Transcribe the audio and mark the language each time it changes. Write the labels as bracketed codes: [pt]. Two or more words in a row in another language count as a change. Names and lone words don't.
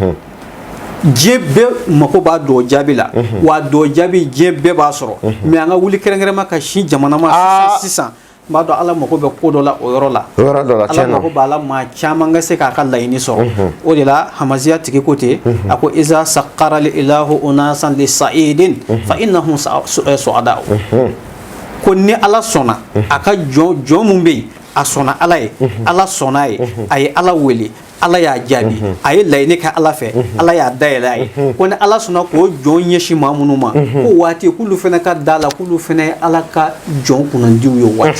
[bm] diɲɛ bɛɛ mako b'a dɔgɔ jaabi la wa dɔgɔ jaabi diɲɛ bɛɛ b'a sɔrɔ mais an ka wuli kɛrɛnkɛrɛnma ka sin jamana ma sisan n b'a dɔn Ala mako bɛ ko dɔ la o yɔrɔ la Ala mako b'a la maa caman ka se k'a ka laɲini sɔrɔ o de la Hamaziya tigi ko ten a ko [ar] إذا سخر الله أناسا لسعيد فإنهم سعداء [bm] ko ni Ala sɔnna a ka jɔn mun bɛ yen a sɔnna Ala ye Ala sɔnna ye a ye Ala wele Ala y'a jaabi a ye laɲini kɛ Ala fɛ Ala y'a dayɛlɛ a ye ko ni Ala sɔnna k'o jɔn ɲɛsin maa minnu ma ko waati k'olu fana ka da la k'olu fana ye Ala ka jɔn kunnandiw ye waati